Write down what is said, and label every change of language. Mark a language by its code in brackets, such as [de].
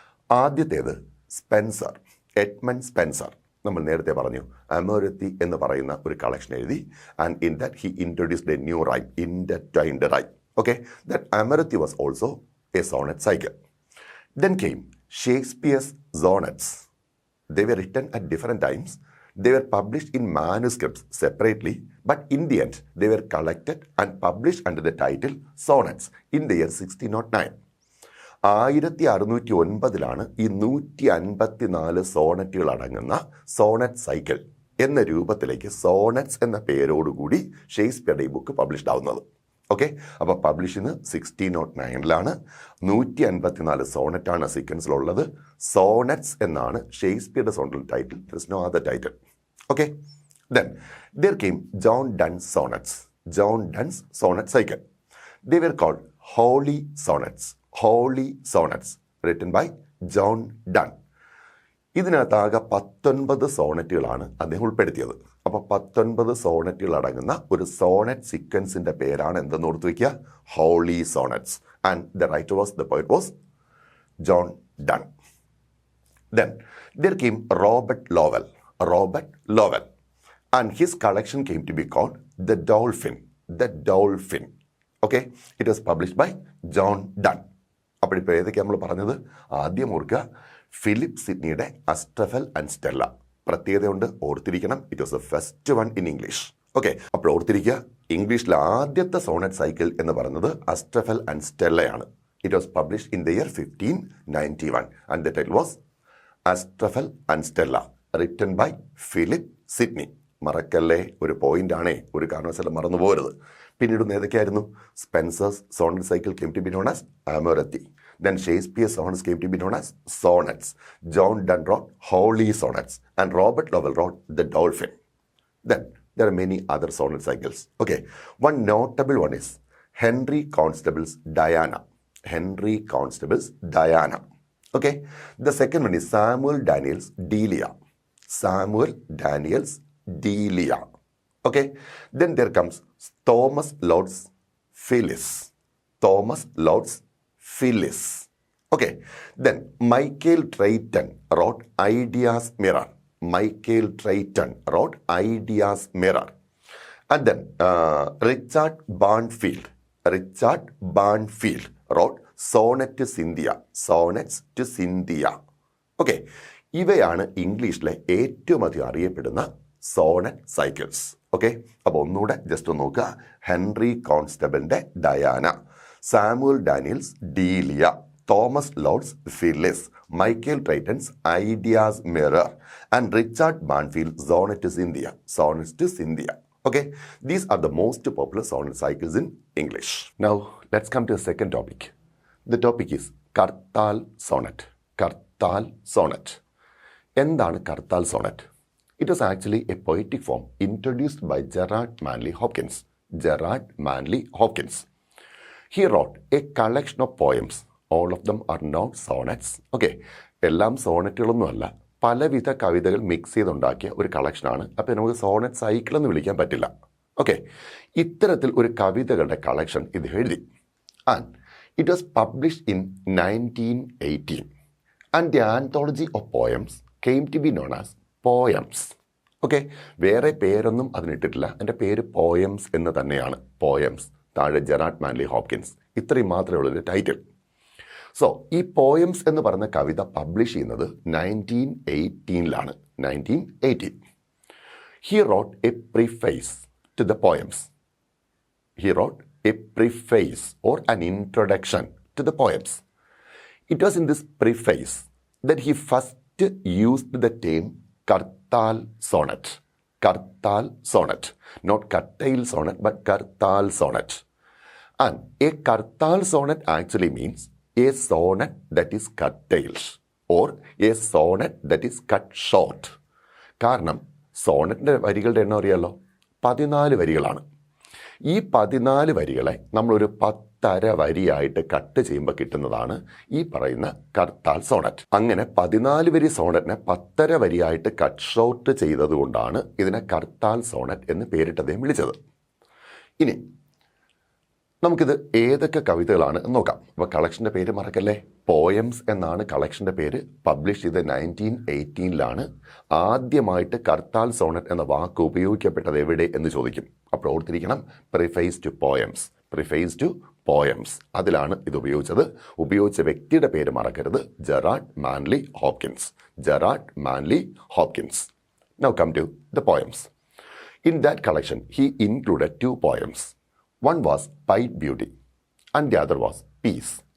[ml] ആദ്യത്തേത് Spencer, Edmund Spencer. നമ്മൾ നേരത്തെ പറഞ്ഞു അമോരത്തി എന്ന് പറയുന്ന ഒരു കളക്ഷൻ എഴുതി. [en] And in that he introduced a new rhyme, intertwined rhyme. Okay, that Amoretti was also a sonnet cycle. Then came Shakespeare's sonnets. They were written at different times. They were published in manuscripts separately, but in the end, they were collected and published under the title Sonnets in the year 1609. [ml] 1609 ഈ 154 സോണറ്റുകൾ അടങ്ങുന്ന Sonet cycle എന്ന രൂപത്തിലേക്ക് sonnets എന്ന പേരോടുകൂടി ഷേക്സ്പിയറുടെ ഈ book published ആവുന്നത്. Okay, അപ്പോൾ publish ചെയ്യുന്നത് 1609 154 സോണറ്റാണ് സീക്വൻസിലുള്ളത്. Sonnets എന്നാണ് ഷേക്സ്പിയറുടെ zonal title. [en] There is no other title. Okay, then there came John Donne's sonnets. John Donne's sonnet cycle. They were called holy sonnets. Holy sonnets written by John Donne. [ml] ഇതിനകത്താകെ 19 സോണറ്റുകളാണ് അദ്ദേഹം ഉൾപ്പെടുത്തിയത്. അപ്പോൾ 19 സോണറ്റുകൾ അടങ്ങുന്ന ഒരു Sonet സീക്വൻസിന്റെ പേരാണ് എന്തെന്ന് ഓർത്ത് വയ്ക്കുക, holy sonnets. [en] And the writer was, the poet was John Donne. Then there came Robert Lowell. Robert Lowell. And his collection came to be called The Dolphin. The Dolphin. Okay, it was published by John Donne. [ml] അപ്പോൾ ഇപ്പോൾ ഏതൊക്കെയാണ് നമ്മൾ പറഞ്ഞത്? ആദ്യം ഓർക്കുക, Philip സിഡ്നിയുടെ അസ്റ്റഫൽ and Stella. പ്രത്യേകതയുണ്ട്, ഓർത്തിരിക്കണം. [en] It was the first one in English. [ml] Okay, അപ്പോൾ ഓർത്തിരിക്കുക, ഇംഗ്ലീഷിലെ ആദ്യത്തെ സോണറ്റ് സൈക്കിൾ എന്ന് പറയുന്നത് അസ്റ്റഫൽ and സ്റ്റെല്ലയാണ്. [en] It was published in the year 1591 and the title was Astrophel and Stella written by Philip Sidney. [ml] മറക്കല്ലേ, ഒരു പോയിന്റ് ആണേ, ഒരു കാരണവശാലും മറന്നു പോകരുത്. പിന്നീട് ഏതൊക്കെയായിരുന്നു? [en] Spenser's sonnet cycle came to be known as Amoretti. Then Shakespeare's sonnets came to be known as sonnets. John Donne wrote holy sonnets and Robert Lowell wrote The Dolphin. Then there are many other sonnet cycles. Okay, one notable one is Henry Constable's Diana. Henry Constable's Diana. Okay, the second one is Samuel Daniel's Delia. Samuel Daniel's Delia. Okay, then there comes Thomas Lord's Phyllis. Thomas Lord's Phyllis. Okay, then Michael Drayton wrote Ideas Mirror. Michael Drayton wrote Ideas Mirror. And then Richard Barnfield. Richard Barnfield wrote Sonnet to Cynthia. Sonnets to Cynthia. [ml] Okay, ഇവയാണ് ഇംഗ്ലീഷിലെ ഏറ്റവും അധികം അറിയപ്പെടുന്ന Sonet cycles. Okay, അപ്പോൾ ഒന്നുകൂടെ just ഒന്ന് നോക്കുക. Henry കോൺസ്റ്റബിളിൻ്റെ Diana, Samuel Daniels ഡീലിയ, Thomas Lord's Phyllis, Michael ട്രൈറ്റൻസ് ideas mirror and Richard ബാൻഫീൽഡ് Sonet to Scindia. [en] Sonnets to Cynthia. Okay, these are the most popular sonnet cycles in English. Now, let's come to the second topic. The topic is Kartal sonnet. [ml] Kartal sonnet. എന്താണ് കർത്താൽ Sonet? [en] It was actually a poetic form introduced by Gerard Manley Hopkins. Gerard Manley Hopkins. He wrote a collection of poems. All of them are not sonnets. [ml] Okay, എല്ലാം സോണറ്റുകളൊന്നുമല്ല, പലവിധ കവിതകൾ mix ചെയ്തുണ്ടാക്കിയ ഒരു കളക്ഷനാണ്. അപ്പോൾ നമുക്ക് Sonet cycle എന്ന് വിളിക്കാൻ പറ്റില്ല. ഓക്കെ, ഇത്തരത്തിൽ ഒരു കവിതകളുടെ കളക്ഷൻ ഇത് എഴുതി. [en] And it was published in 1918. And the anthology of poems came to be known as poems. [ml] Okay, വേറെ പേരൊന്നും അതിനിട്ടിട്ടില്ല, എൻ്റെ പേര് പോയംസ് എന്ന് തന്നെയാണ്. പോയംസ്, താഴെ ജെറാർഡ് മാൻലി ഹോപ്കിൻസ്, ഇത്രയും മാത്രമേ ഉള്ളൂ ടൈറ്റിൽ. സോ ഈ പോയംസ് എന്ന് പറഞ്ഞ കവിത പബ്ലിഷ് ചെയ്യുന്നത് 1918. 1918. [en] He wrote a preface to the poems. He wrote a preface or an introduction to the poems. It was in this preface that he first used the term Kartal sonnet. Kartal sonnet. Not Kartal sonnet, but Kartal sonnet. And a Kartal sonnet actually means a sonnet that is curtailed or a sonnet that is cut short. [ml] കാരണം സോണറ്റിൻ്റെ വരികളുടെ എണ്ണം അറിയാമല്ലോ, 14 വരികളാണ്. ഈ 14 വരികളെ നമ്മളൊരു 10 വരിയായിട്ട് cut ചെയ്യുമ്പോൾ കിട്ടുന്നതാണ് ഈ പറയുന്ന കർത്താൽ സോണറ്റ്. അങ്ങനെ 14 വരി സോണറ്റിനെ 10 വരിയായിട്ട് കട്ട് ഷോർട്ട് ചെയ്തതുകൊണ്ടാണ് ഇതിനെ കർത്താൽ സോണറ്റ് എന്ന് പേരിട്ടതേ വിളിച്ചത്. ഇനി നമുക്കിത് ഏതൊക്കെ കവിതകളാണ് എന്ന് നോക്കാം. അപ്പോൾ കളക്ഷൻ്റെ പേര് മറക്കല്ലേ, പോയംസ് എന്നാണ് കളക്ഷൻ്റെ പേര്. പബ്ലിഷ് ചെയ്ത് 1918. ആദ്യമായിട്ട് കർത്താൽ സോണറ്റ് എന്ന വാക്ക് ഉപയോഗിക്കപ്പെട്ടത് എവിടെ എന്ന് ചോദിക്കും. അപ്പോൾ ഓർത്തിരിക്കണം, preface to poems. Preface to poems, അതിലാണ് ഇത് ഉപയോഗിച്ചത്. ഉപയോഗിച്ച വ്യക്തിയുടെ പേര് മറക്കരുത്, Gerard Manley Hopkins. [en] Gerard Manley Hopkins. Now come to the poems. In that collection, he included 2 poems. One was Pied Beauty and the other was Peace.